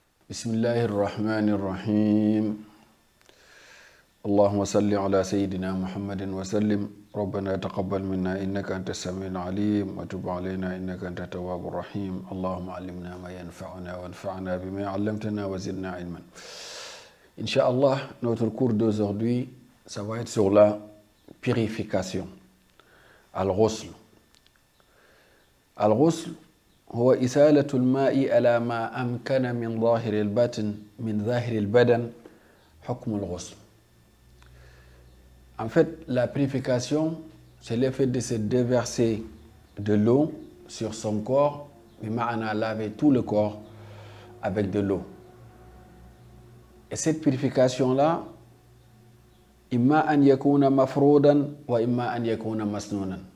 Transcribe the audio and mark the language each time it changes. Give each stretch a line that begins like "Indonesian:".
Arabic: بسم الله الرحمن الرحيم. اللهم صل على سيدنا محمد وسلم. ربنا تقبل منا إنك أنت السميع العليم وتب علينا إنك أنت التواب الرحيم. اللهم علمنا ما ينفعنا وانفعنا بما علمتنا وزدنا علما.
French: Inch'Allah, notre cours d'aujourd'hui, ça va être sur la purification.
Arabic: Al-Ghusl. Al-Ghusl هو إسالة الماء على ما أمكن من ظاهر البطن من ظاهر البدن حكم الغسل.
French: En fait, la purification, c'est le fait de se déverser de l'eau sur son corps, mais ma'ana laver tout le corps avec de l'eau. Et cette purification-là,
Arabic: imma an yakuna mafroudan wa imma an yakuna masnunan.